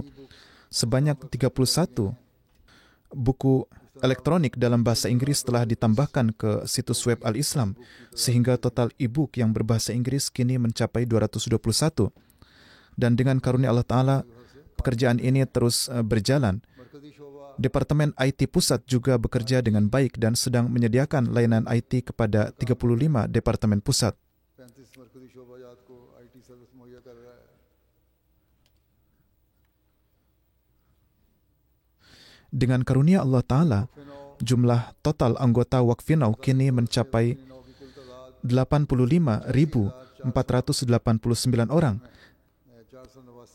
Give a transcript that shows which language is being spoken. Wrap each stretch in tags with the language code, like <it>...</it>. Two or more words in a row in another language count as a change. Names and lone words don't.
<id>Sebanyak 31 buku elektronik dalam bahasa Inggris telah ditambahkan ke situs web Al-Islam, sehingga total e-book yang berbahasa Inggris kini mencapai 221. Dan dengan karunia Allah Ta'ala, pekerjaan ini terus berjalan. Departemen IT Pusat juga bekerja dengan baik dan sedang menyediakan layanan IT kepada 35 departemen pusat.</id> <ur>35 مرکزی شعبہ جات کو IT سروس مہیا کر رہا ہے.</ur> <id>Dengan karunia Allah Ta'ala, jumlah total anggota Waqfinau kini mencapai 85.489 orang, 489</id>